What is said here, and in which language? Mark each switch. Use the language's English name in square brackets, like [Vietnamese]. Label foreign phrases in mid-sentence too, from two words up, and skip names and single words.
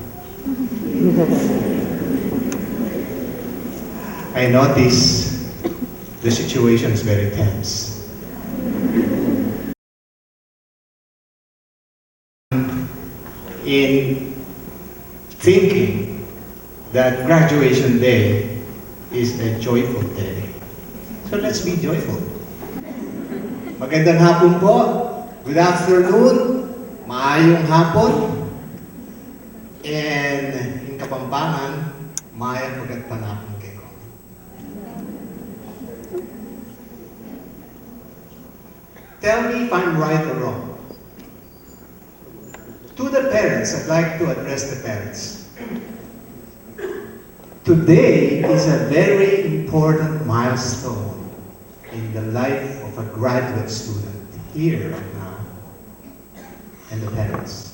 [English] I notice the situation is very tense. In thinking that graduation day is a joyful day. So let's be joyful. [Filipino] Magandang hapon po. [English] Good afternoon. [Hiligaynon] Maayong hapon. [English] And in Kapampangan, [Pampanga] maayong pagkatpanapon kayo. [English] Tell me if I'm right or wrong. To the parents, I'd like to address the parents. Today is a very important milestone in the life of a graduate student here right now, and the parents.